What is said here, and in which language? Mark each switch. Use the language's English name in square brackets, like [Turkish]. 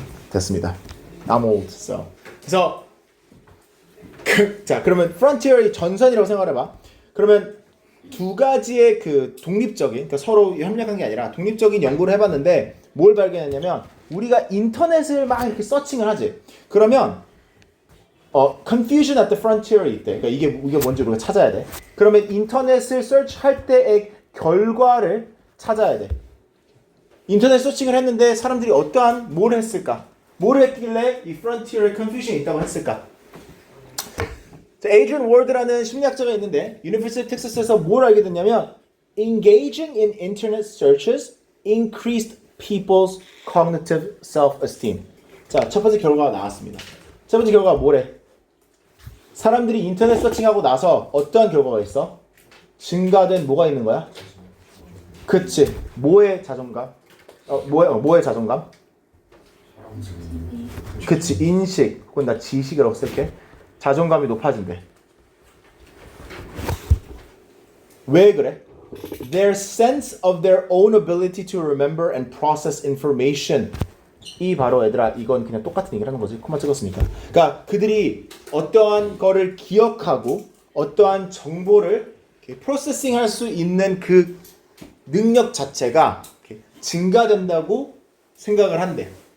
[Korean] 됐습니다. [English] I'm old, so. [Korean] 그래서 자, 그러면 frontier이 전선이라고 생각해봐. 그러면 두 가지의 독립적인, 그러니까 서로 협력한 게 아니라 독립적인 연구를 해봤는데 뭘 발견했냐면 우리가 인터넷을 막 이렇게 서칭을 하지. 그러면 [English] confusion at the frontier [Korean] 이 있대. 그러니까 이게 뭔지 우리가 찾아야 돼. 그러면 인터넷을 서치할 때의 결과를 찾아야 돼. 인터넷 서칭을 했는데 사람들이 어떠한 뭘 했을까? 뭘 했길래 이 frontier에 confusion이 있다고 했을까? 에이드리언 월드라는 심리학자가 있는데 유니버시티 텍사스에서 뭘 알게 됐냐면 [English] engaging in internet searches increased people's cognitive self-esteem. [Korean] 자, 첫 번째 결과가 나왔습니다. 세 번째 결과가 뭐래? 사람들이 인터넷 서칭하고 나서 어떠한 결과가 있어? 증가된 뭐가 있는 거야? 그치. 뭐의 자존감? 뭐의 자존감? 그치. 인식. 혹은 나 지식이라고 쓸게. 자존감이 높아진대. 왜 그래? [English] Their sense of their own ability to remember and process information. [Korean] 이 바로 얘들아 이건 그냥 똑같은 얘기를 하는 거지. 코마 찍었으니까. 그러니까 그들이 어떠한 거를 기억하고 어떠한 정보를 프로세싱 할 수 있는 그 능력 자체가 증가된다고 생각을 한대.